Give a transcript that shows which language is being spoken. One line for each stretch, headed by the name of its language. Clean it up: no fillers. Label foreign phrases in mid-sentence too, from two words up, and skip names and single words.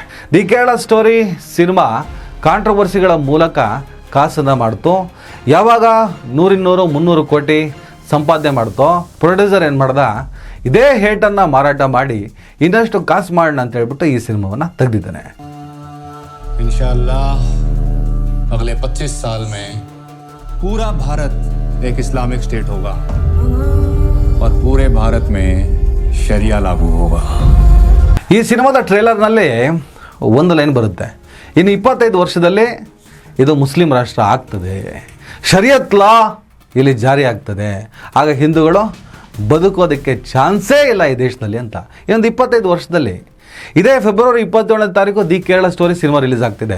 Kannada: ದಿ ಕೇರಳ ಸ್ಟೋರಿ ಸಿನಿಮಾ ಕಾಂಟ್ರವರ್ಸಿಗಳ ಮೂಲಕ ಕಾಸನ್ನು ಮಾಡ್ತು. ಯಾವಾಗ 100-300 ಕೋಟಿ ಸಂಪಾದನೆ ಮಾಡ್ತೋ ಪ್ರೊಡ್ಯೂಸರ್ ಏನು ಮಾಡ್ದ, ಇದೇ ಹೇಟನ್ನು ಮಾರಾಟ ಮಾಡಿ ಇನ್ನಷ್ಟು ಕಾಸು ಮಾಡೋಣ ಅಂತ ಹೇಳ್ಬಿಟ್ಟು ಈ ಸಿನಿಮಾವನ್ನು ತೆಗೆದಿದ್ದಾನೆ.
Hindi: इंशाअल्लाह अगले 25 साल में पूरा भारत एक
English: Islamic state
Hindi: होगा और पूरे भारत में शरिया लागू होगा.
Kannada: ಈ ಸಿನಿಮಾದ ಟ್ರೇಲರ್ನಲ್ಲಿ ಒಂದು ಲೈನ್ ಬರುತ್ತೆ, ಇನ್ನು 25 ವರ್ಷದಲ್ಲಿ ಇದು ಮುಸ್ಲಿಂ ರಾಷ್ಟ್ರ ಆಗ್ತದೆ, ಶರಿಯತ್ ಲಾ ಇಲ್ಲಿ ಜಾರಿ ಆಗ್ತದೆ, ಆಗ ಹಿಂದೂಗಳು ಬದುಕೋದಕ್ಕೆ ಚಾನ್ಸೇ ಇಲ್ಲ ಈ ದೇಶದಲ್ಲಿ ಅಂತ. ಇನ್ನೊಂದು 25 ವರ್ಷದಲ್ಲಿ ಇದೇ ಫೆಬ್ರವರಿ 27ನೇ ತಾರೀಕು ದಿ ಕೇರಳ ಸ್ಟೋರಿ ಸಿನಿಮಾ ರಿಲೀಸ್ ಆಗ್ತಿದೆ.